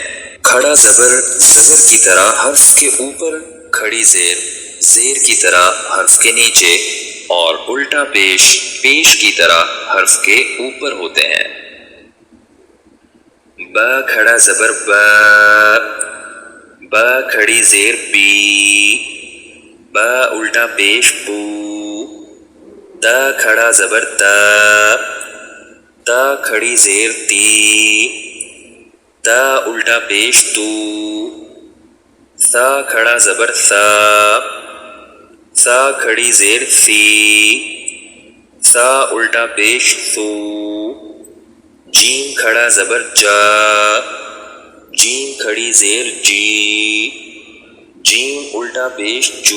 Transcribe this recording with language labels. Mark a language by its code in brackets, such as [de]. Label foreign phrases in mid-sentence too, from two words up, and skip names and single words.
[ur] کھڑا زبر زبر کی طرح حرف کے اوپر، کھڑی زیر زیر کی طرح حرف کے نیچے، اور الٹا پیش پیش کی طرح حرف کے اوپر ہوتے ہیں۔ با کھڑا زبر با، با کھڑی زیر بی، با الٹا پیش بو۔ تا کھڑا زبر تا، تا کھڑی زیر تی، تا الٹا پیش تو۔ ثا کھڑا زبر ثا، ثا کھڑی زیر ثی، ثا الٹا پیش ثو۔ جیم کھڑا زبر جا، جیم کھڑی زیر جی، جیم الٹا پیش جو۔